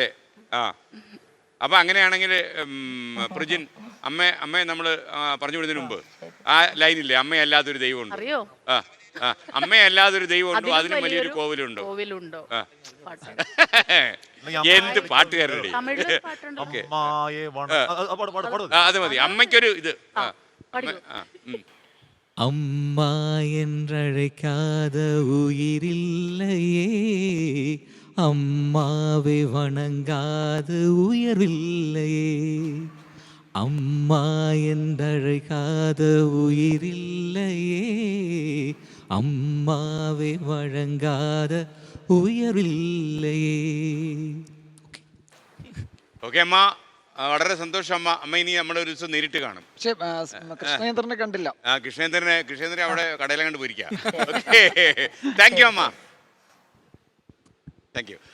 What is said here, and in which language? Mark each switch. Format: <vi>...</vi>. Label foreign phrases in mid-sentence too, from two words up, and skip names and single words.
<ml>അപ്പൊ അങ്ങനെയാണെങ്കിൽ പ്രജിൻ, അമ്മയെ നമ്മൾ പറഞ്ഞു വിടുന്നതിന് മുമ്പ് ആ ലൈനില്ലേ, അമ്മയല്ലാതൊരു ദൈവമുണ്ട്. അറിയോ? അമ്മയല്ലാതൊരു ദൈവമുണ്ടോ, അതിനും വലിയൊരു കോവിലുണ്ടോ? എന്ത് പാട്ടുകാരുടെ. ഓക്കെ, അത് മതി. അമ്മയ്ക്കൊരു ഇത്.</ml> <ta>அம்மா என்றழைக்காத உயிரில்லையே, அம்மாவை வணங்காத உயர்வில்லையே. அம்மா என்றழைக்காத உயிரில்லையே, அம்மாவை வழங்காத ഉയർവില്ലയേ.</ta> <ml>ഓക്കെ അമ്മ, വളരെ സന്തോഷം അമ്മ. അമ്മ ഇനി നമ്മളെ ഒരു ദിവസം നേരിട്ട് കാണും. പക്ഷേ കൃഷ്ണേന്ദ്രനെ കണ്ടില്ല. കൃഷ്ണേന്ദ്രൻ അവിടെ കടയിലെ കണ്ട് പോയിരിക്കാം. ഓക്കെ,</ml> <en>thank you</en> <ml>അമ്മ,</ml> <en>thank you.</en>